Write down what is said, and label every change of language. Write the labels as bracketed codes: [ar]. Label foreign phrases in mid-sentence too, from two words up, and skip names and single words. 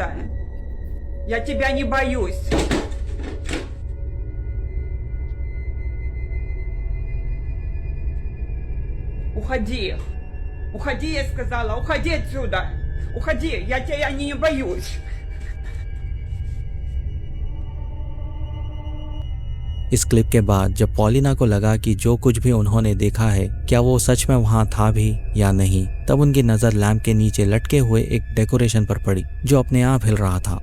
[ru] Я тебя не боюсь. Уходи. Уходи, я сказала. Уходи отсюда. Уходи. Я тебя не боюсь. [hi] इस क्लिप के बाद जब पॉलिना को लगा कि जो कुछ भी उन्होंने देखा है क्या वो सच में वहां था भी या नहीं, तब उनकी नजर लैंप के नीचे लटके हुए एक डेकोरेशन पर पड़ी जो अपने आप हिल रहा था।